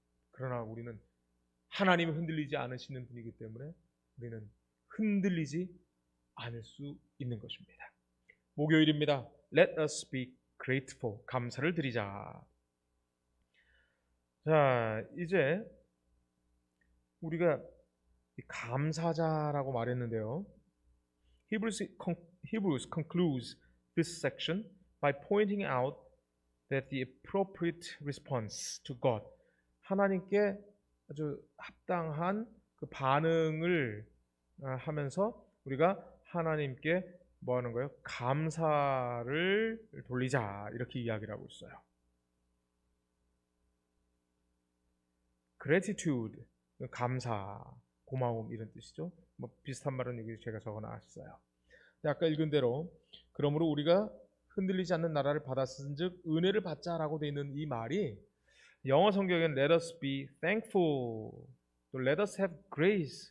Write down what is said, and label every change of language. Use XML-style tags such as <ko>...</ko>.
<ko>그러나 우리는 하나님이 흔들리지 않으시는 분이기 때문에 우리는 흔들리지 않을 수 있는 것입니다. 목요일입니다.</ko> <en>Let us be grateful.</en> <ko>감사를 드리자. 자, 이제 우리가 감사자라고 말했는데요.</ko> <en>Hebrews concludes this section by pointing out that the appropriate response to God,</en> <ko>하나님께 아주 합당한 그 반응을 하면서 우리가 하나님께 뭐 하는 거예요? 감사를 돌리자, 이렇게 이야기를 하고 있어요. gratitude, 감사, 고마움 이런 뜻이죠. 뭐 비슷한 말은 여기 제가 적어놨어요. 아까 읽은 대로 그러므로 우리가 흔들리지 않는 나라를 받았은즉 은혜를 받자라고 되어 있는 이 말이 영어 성경에는</ko> <en>let us be thankful,</en> <ko>또</ko> <en>let us have grace.</en>